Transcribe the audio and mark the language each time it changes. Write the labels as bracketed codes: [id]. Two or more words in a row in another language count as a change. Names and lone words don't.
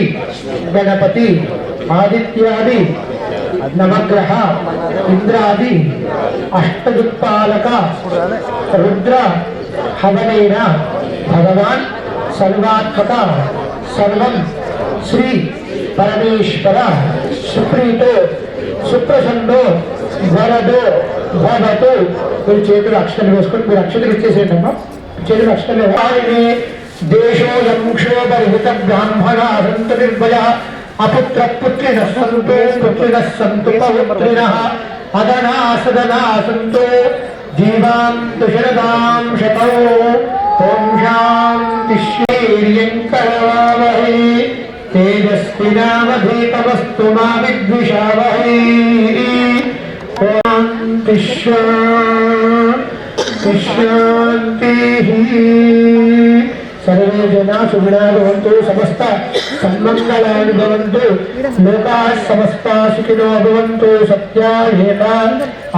[sa] गणपति आदित्यादि नवग्रह इंद्रादि अष्टदिक्पालक रुद्र हवनेन भगवान सर्वात्मक सर्वं श्री परमेश्वर सुप्रीतो सुप्रसन्नो वरदो भवतु [te] మీరు చేతులు అక్షతలు వేసుకొని మీరు అక్షతలు ఇచ్చేసేయండి అమ్మా చేతులు అక్షతలు [sa] దేశోయం క్షోభరిత బ్రాహ్మణ సంత నిర్భయ అపుత్ర పుత్రిణ సంతో పుత్రిణ సంతు పౌత్రిణ అదనా సదనా సంతో జీవాంతు శరదాం శతౌ ఓం శాంతి శ్రీర్యం కరవావహై తేజస్వినామధీతమస్తు మా విద్విషావహై शांति शांति सर्वे जना सुखिनः भवन्तु समस्त सन्मङ्गलानि भवन्तु लोकाः समस्ताः सुखिनो भवन्तु सत्याहेता